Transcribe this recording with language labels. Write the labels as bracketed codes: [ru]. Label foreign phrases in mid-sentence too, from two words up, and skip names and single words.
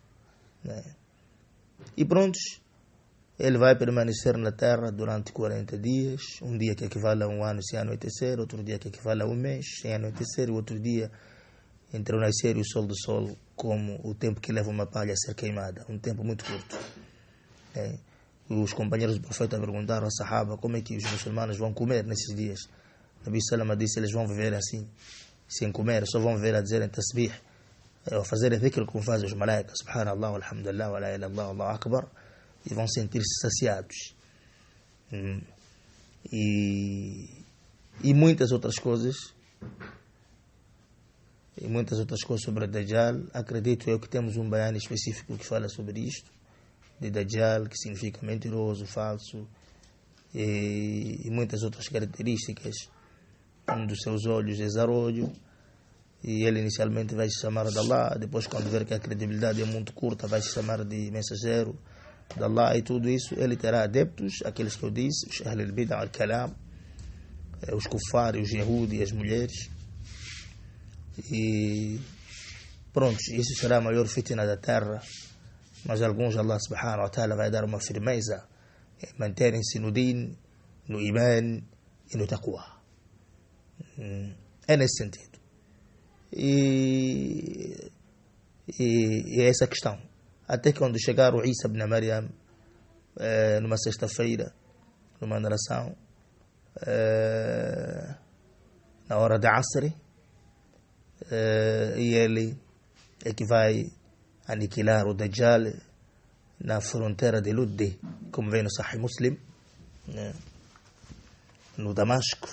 [pt] E prontos, ele vai permanecer na terra durante 40 dias, um dia que equivale a um ano sem anoitecer, outro dia que equivale a um mês sem anoitecer, e outro dia entre o nascer e o sol do sol, como o tempo que leva uma palha a ser queimada, um tempo muito curto. Os companheiros do profeta perguntaram aos sahaba como é que os muçulmanos vão comer nesses dias. Nabi Salama disse: eles vão viver assim, sem comer, só vão viver a dizerem tasbih, a fazerem dhikr como fazem os malaicas, [ar] سبحان الله الحمد لله ولا إله إلا الله الله أكبر, [pt] e vão sentir-se saciados. E muitas outras coisas, sobre a Dajjal. Acredito eu que temos um baiano específico que fala sobre isto, de Dajjal, que significa mentiroso, falso, e muitas outras características. Um dos seus olhos é zarolho, e ele inicialmente vai se chamar de Allah, depois, quando ver que a credibilidade é muito curta, vai se chamar de mensageiro de Allah, e tudo isso. Ele terá adeptos, aqueles que eu disse, os [ar] أهل البدعة الكلام, [pt] os Kuffar, os Yahudi e as mulheres. E pronto, isso será a maior fitna da terra. Mas alguns, [ar] الله سبحانه وتعالى [pt] vai dar uma firmeza, manterem-se no din, no iman e no taqwa. É nesse sentido. E E é essa a questão. Até que quando chegar o Isa ibn Maryam, numa sexta-feira, numa narração, na hora da Asr, e ele é que vai aniquilar o Dajjal na fronteira de Lud, como vem no Sahih Muslim, no Damasco.